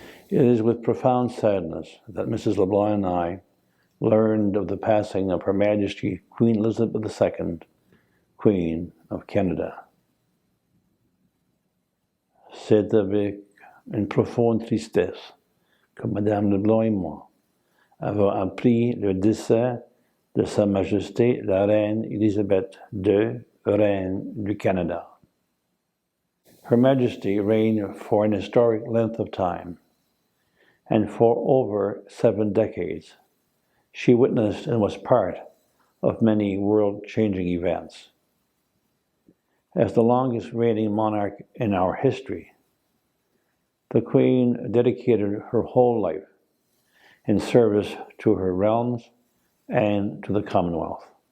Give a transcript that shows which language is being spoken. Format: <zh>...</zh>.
<en>It is with profound sadness that Mrs. LeBlanc and I learned of the passing of Her Majesty Queen Elizabeth II, Queen of Canada.</en> <fr>C'est avec une profonde tristesse que Madame LeBlanc et moi avons appris le décès de Sa Majesté la Reine Elizabeth II, Reine du Canada.</fr> <en>Her Majesty reigned for an historic length of time, and for over 7 decades, she witnessed and was part of many world-changing events. As the longest reigning monarch in our history, the Queen dedicated her whole life in service to her realms and to the Commonwealth.</en>